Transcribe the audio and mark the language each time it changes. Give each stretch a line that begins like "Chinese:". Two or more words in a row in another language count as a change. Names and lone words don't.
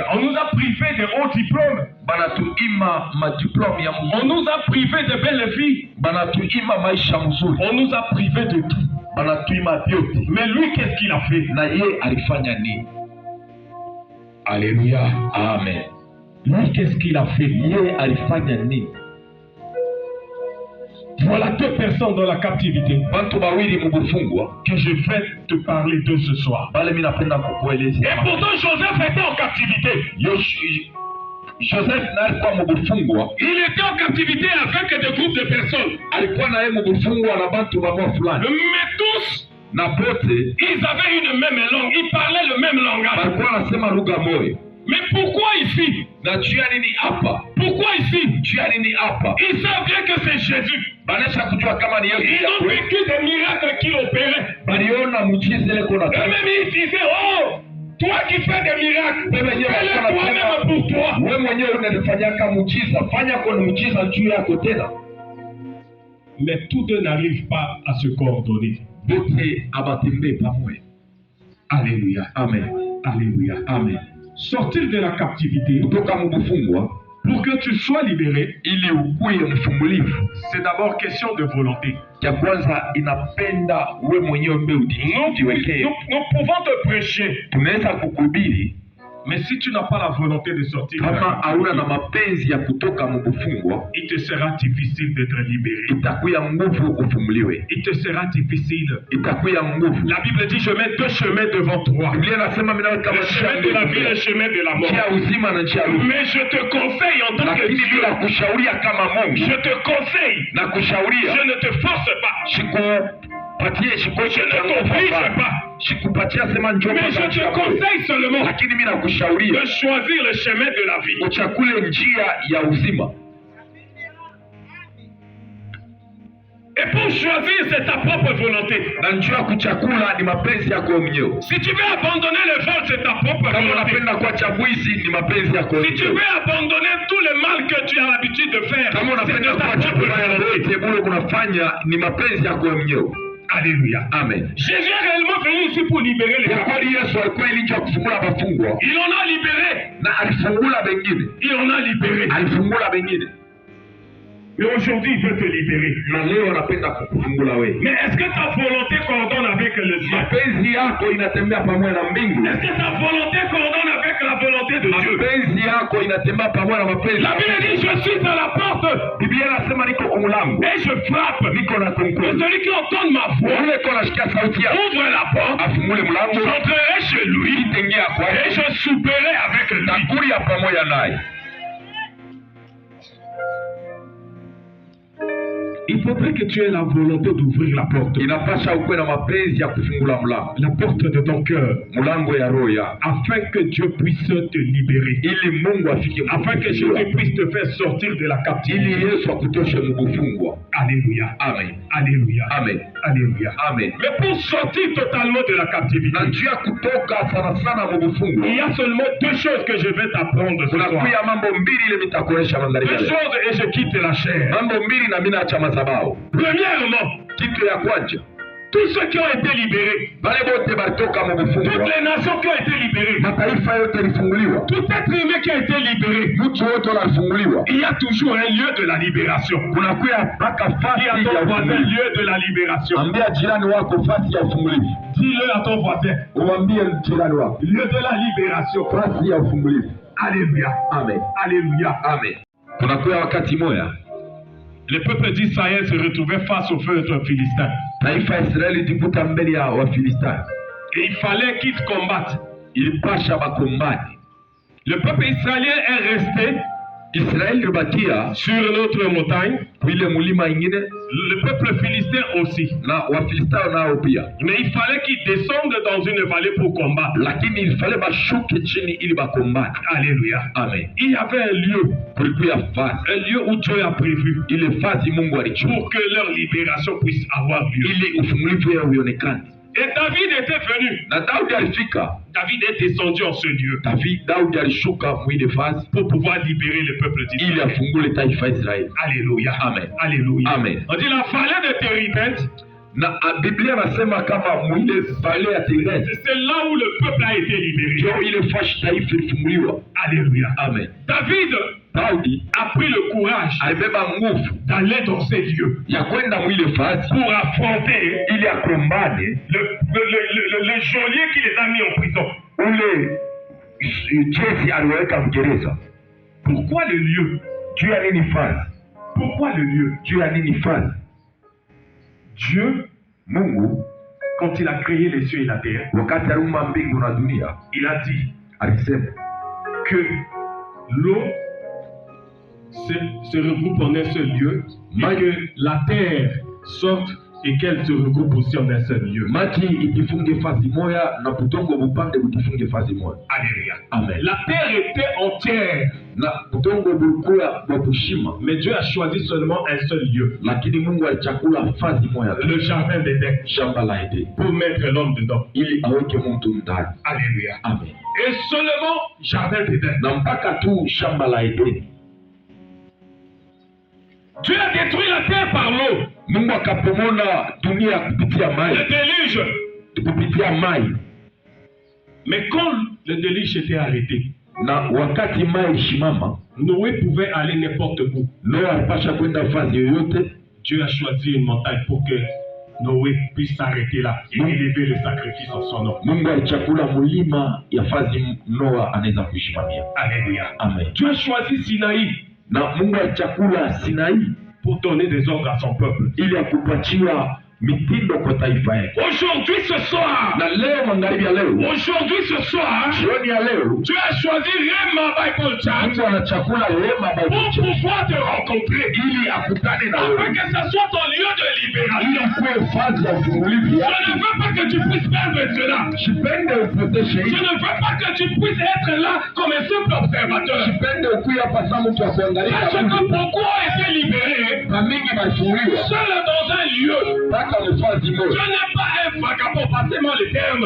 French: On nous a privés de hauts diplômes.
Swahili: banatuima madiplome ya
French: On
Swahili: mzuri,
French: nous a privés de belles vies.
Swahili: banatuima maisha mzuri,
French: On nous a privés de tout.
Swahili: banatuima vyote.
French: Mais lui, qu'est-ce qu'il a fait?
Swahili: Na ye alifanya nini? Haleluya, amen.
French: Lui, qu'est-ce qu'il a fait?
Swahili: Ye alifanya nini?
French: Voilà deux personnes dans la captivité
Swahili: Bantu bawili mubufungwa
French: que je vais te parler de ce soir.
Swahili: bale mimi napenda kukueleza.
French: Et pourtant, Joseph était en captivité.
Swahili: Joseph naye alikuwa mubufungwa,
French: Il était en captivité avec des groupes de personnes.
Swahili: alikuwa naye mubufungwa na bantu bamwa fulani,
French: Mais tous,
Swahili: na pote
French: ils avaient une même langue. Ils parlaient le même langage.
Swahili: balikuwa wanasema lugha moja.
French: Mais pourquoi ici?
Swahili: Na juu ya nini hapa?
French: Pourquoi ici?
Swahili: Juu ya nini hapa?
French: Ils savent bien que c'est Jésus.
Swahili: Banesha kujua kama ni Yesu
French: Ils
Swahili: ya
French: ont
Swahili: kweli.
French: vécu des miracles qu'il opérait.
Swahili: Baliona muujiza ile kuna
French: Eux-mêmes, ils disaient, oh, toi qui fais des miracles, fais-le toi-même pour toi.
Swahili: wewe mwenyewe unanifanyaka muujiza, fanya kwa muujiza juu yako tena.
French: Mais tous deux n'arrivent pas à se coordonner.
Swahili: Bote abatembee pamoja.
French: Alléluia. Amen. Alléluia. Amen. Sortir de la captivité
Swahili: Kutoka mubufungwa
French: pour que tu sois libéré,
Swahili: ili ukuye mfungulivu,
French: c'est d'abord question de volonté.
Swahili: cha kwanza inapenda we mwenyewe mbe ujiwekee.
French: Nous pouvons te prêcher,
Swahili: Tunaweza kukuhubiri
French: mais si tu n'as pas la volonté de sortir,
Swahili: kama hauna na mapenzi ya kutoka mubufungwa,
French: il te sera difficile d'être libéré.
Swahili: itakuya nguvu ufunguliwe,
French: Il te sera difficile.
Swahili: itakuya nguvu.
French: La Bible dit, je mets deux chemins devant toi.
Swahili: Biblia inasema mimi naweka
French: Le chemin de la vie et le chemin de la mort.
Swahili: njia uzima na njia rufu,
French: Mais je te conseille en tant que
Swahili: lakini
French: Dieu,
Swahili: bila kushauria kama Mungu
French: je te conseille,
Swahili: na kushauria
French: je ne te force pas,
Swahili: shikupatie
French: je ne t'oblige pas,
Swahili: shikupatia sema njoo,
French: mais je te conseille seulement
Swahili: lakini mimi nakushauria
French: de choisir le chemin de la vie.
Swahili: uchakule njia ya uzima.
French: Et pour choisir, c'est ta propre volonté.
Swahili: Na njia kuchakula ni mapenzi yako mwenyewe.
French: Si tu veux abandonner le vol, c'est ta propre
Swahili: Kama
French: volonté.
Swahili: unapenda kuacha bwizi ni mapenzi yako
French: Si tu
Swahili: mwenyewe.
French: veux abandonner tout le mal que tu as l'habitude de faire,
Swahili: Kama
French: c'est
Swahili: unapenda
French: de ta
Swahili: kuacha
French: propre
Swahili: kubaya
French: volonté.
Swahili: yote bure kunafanya ni mapenzi yako mwenyewe.
French: Alléluia. Amen. Jésus est réellement venu ici pour libérer les
Swahili: Kwa
French: captifs.
Swahili: kweli Yesu alikuwa ilija kufungula wafungwa
French: Il en a libéré.
Swahili: na alifungula wengine.
French: Il en a libéré.
Swahili: Alifungula wengine.
French: Mais aujourd'hui, il veut te libérer.
Swahili: na leo anapenda kukufungula wewe.
French: Mais est-ce que ta volonté coordonne avec le ciel?
Swahili: Mapenzi yako inatembea pamoja na mbingu.
French: Est-ce que ta volonté coordonne avec la volonté de Dieu?
Swahili: Mapenzi yako inatembea pamoja na mapenzi.
French: La Bible dit, je suis à la porte.
Swahili: Biblia inasema niko kwa mlango.
French: Et je frappe.
Swahili: Niko na konko.
French: Et celui qui entend ma voix,
Swahili: Yule kwa nasikia sauti yako.
French: ouvre la porte.
Swahili: Afungule mlango.
French: J'entrerai chez lui.
Swahili: Itaingia kwake.
French: Et je souperai avec lui.
Swahili: Takulia pamoja naye.
French: Il faudrait que tu aies la volonté d'ouvrir la porte.
Swahili: Inapasha ukuwe na mapenzi ya kufungula mlango.
French: La porte de ton cœur.
Swahili: Mlango ya roho yako.
French: Afin que Dieu puisse te libérer.
Swahili: Ili Mungu afike.
French: Afin que Jésus puisse te faire sortir de la
Swahili: Ili
French: captivité.
Swahili: Yesu akutoshe mkufungwa.
French: Alléluia. Amen. Alléluia. Amen. Alléluia. Amen. Mais pour sortir totalement de la captivité,
Swahili: Na njia kutoka sana sana mkufungwa.
French: il y a seulement deux choses que je vais t'apprendre ce soir.
Swahili: Kunakuya mambo mbili ile nitakuonesha mandhari
French: Deux
Swahili: yale.
French: choses et je quitte la chair.
Swahili: Mambo mbili na mimi naacha madhabahu.
French: Premièrement,
Swahili: Kitu ya kwanza,
French: tous ceux qui ont été libérés,
Swahili: wale wote balitoka
French: toutes
Swahili: mkufungwa.
French: les nations qui ont été libérées,
Swahili: Mataifa yote yalifunguliwa.
French: tout être humain qui a été libéré,
Swahili: Mtu wote walifunguliwa.
French: il y a toujours un lieu de la libération.
Swahili: Kunakuya mpaka fasi
French: Dis à
Swahili: ya
French: ton voisin,
Swahili: ufungulivu.
French: lieu de la libération.
Swahili: Ambia jirani wako fasi ya ufungulivu.
French: Dis-le à ton voisin,
Swahili: Uambie jirani wako
French: lieu de la libération.
Swahili: fasi ya ufungulivu.
French: Alléluia. Amen. Alléluia.
Swahili: Amen. Kunakuya wakati moya
French: Le peuple d'Israël se retrouvait face au peuple philistin.
Swahili: taifa ya Israeli ilikuta mbele ya Wafilistini.
French: Et il fallait qu'ils combattent.
Swahili: Ilipasha bakombati.
French: Le peuple israélien est resté
Swahili: Israeli ilibakia
French: sur l'autre montagne.
Swahili: ile mulima ingine
French: Le peuple philistin aussi.
Swahili: na Wafilistini nao pia.
French: Mais il fallait qu'ils descendent dans une vallée pour combattre.
Swahili: Lakini ilifale bashuke chini ili bakombati.
French: Alléluia. Amen. Il y avait un lieu.
Swahili: Kulikuya fasi.
French: Un lieu où Dieu a prévu.
Swahili: Ile fasi Mungu alichukua
French: Pour que leur libération puisse avoir lieu.
Swahili: ili ufungulivu yao uonekane.
French: Et David était venu.
Swahili: Na Daudi alifika.
French: David est descendu en ce lieu.
Swahili: Daudi alishuka mwile fasi
French: Pour pouvoir libérer le peuple
Swahili: ili
French: d'Israël.
Swahili: afungule taifa Israeli.
French: Alléluia. Amen. Alléluia. Amen. On dit la vallée de Téribeth.
Swahili: Na Biblia nasema kama mwile vale ya Térébès
French: C'est là où le peuple a été libéré.
Swahili: ndio ile fashi taifa ilifunguliwa.
French: Alléluia. Amen. David
Swahili: Daudi
French: a pris le courage
Swahili: alibeba nguvu
French: d'aller dans ces lieux
Swahili: ya kwenda mwile fasi
French: pour affronter
Swahili: ili akombane
French: le geôlier qui les a mis en prison.
Swahili: ule jesi aliweka mgereza.
French: Pourquoi le lieu?
Swahili: Juu ya nini fasi?
French: Pourquoi le lieu?
Swahili: Juu ya nini fasi?
French: Dieu,
Swahili: Mungu
French: quand il a créé les cieux et la terre,
Swahili: wakati aliumba mbingu na dunia
French: il a dit
Swahili: alisema
French: que l'eau se regroupe en un seul lieu, mais que la terre sorte et qu'elle se regroupe aussi en un seul lieu.
Swahili: maji ijifunge fasi moya na budongo bupande bujifunge fasi moya.
French: Alléluia. Amen. La terre était entière,
Swahili: Na budongo bulikuwa wa kushima,
French: mais Dieu a choisi seulement un seul lieu,
Swahili: lakini Mungu alichakula fasi moya tu,
French: le jardin d'Éden,
Swahili: shamba la Edeni,
French: pour mettre l'homme dedans.
Swahili: ili aweke mtu ndani.
French: Alléluia. Amen. Et seulement jardin d'Éden.
Swahili: Na mpaka tu shamba la Edeni
French: Dieu a détruit la terre par l'eau.
Swahili: Mungu akapomona dunia kupitia
French: Le
Swahili: maji,
French: déluge.
Swahili: kupitia maji.
French: Mais quand le déluge était arrêté,
Swahili: Na wakati maji shimama,
French: Noé pouvait aller n'importe où.
Swahili: Noa alipasha kwenda fasi yoyote.
French: Dieu a choisi une montagne pour que Noé puisse s'arrêter là et élever le sacrifice en son nom.
Swahili: Mungu alichakula mulima ya fasi Noa anaweza kushimamia.
French: Alléluia. Amen. Dieu a choisi Sinaï
Swahili: Na Mungu alichakula Sinai
French: pour donner des ordres à son peuple.
Swahili: ili akupatia mitindo kwa taifa yake.
French: Aujourd'hui, ce soir,
Swahili: Na leo magharibi ya leo,
French: aujourd'hui, ce soir,
Swahili: jioni ya leo,
French: Dieu a choisi Rema Bible Church
Swahili: Mungu anachakula Rema pour Bible Church
French: pouvoir te rencontrer.
Swahili: ili akutane na
French: Afin
Swahili: wewe,
French: que ce soit ton lieu de libération.
Swahili: ili kuwe fasi ya ufungulivu
French: Je
Swahili: yako.
French: ne veux pas que tu puisses perdre cela.
Swahili: Sipende upoteshe
French: Je
Swahili: hii.
French: ne veux pas que tu puisses être là comme un simple observateur.
Swahili: Sipende ukuye hapa kama mtu wa kuangalia
French: Parce que
Swahili: mtu.
French: beaucoup ont été libérés
Swahili: Na mingi balifunguliwa
French: seul dans un lieu.
Swahili: mpaka mfasi
French: Je
Swahili: moja.
French: n'ai pas un vagabond, passez-moi le terme.